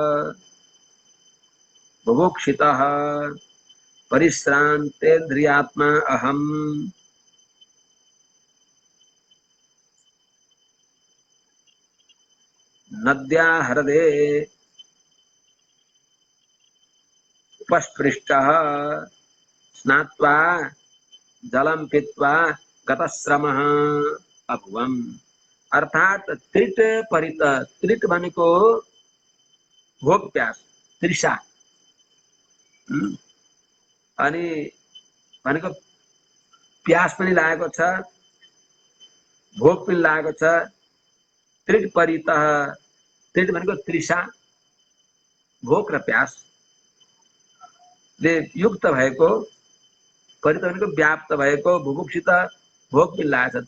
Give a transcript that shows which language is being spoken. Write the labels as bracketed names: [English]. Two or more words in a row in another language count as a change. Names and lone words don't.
[Sanskrit] बुभुक्षितः परिश्रांतेन्द्रियात्मा अहम नद्या हृदय उपस्पृष्टः स्नात्वा जलम पीत्वा गतश्रमः अभुवम्। [Nepali] अर्थात [Sanskrit] त्रिट परित, [Nepali] त्रिट भनेको भोक प्यास तृषा अनि भनेको प्यास पनि लागेको छ भोक पनि लागेको छ। [Sanskrit] त्रिट परित, [Nepali] त्रिट भनेको तृषा भोक र प्यासले युक्त भएको, परित भनेको व्याप्त भएको, बुभुक्षित भोक पनि लागेको छ।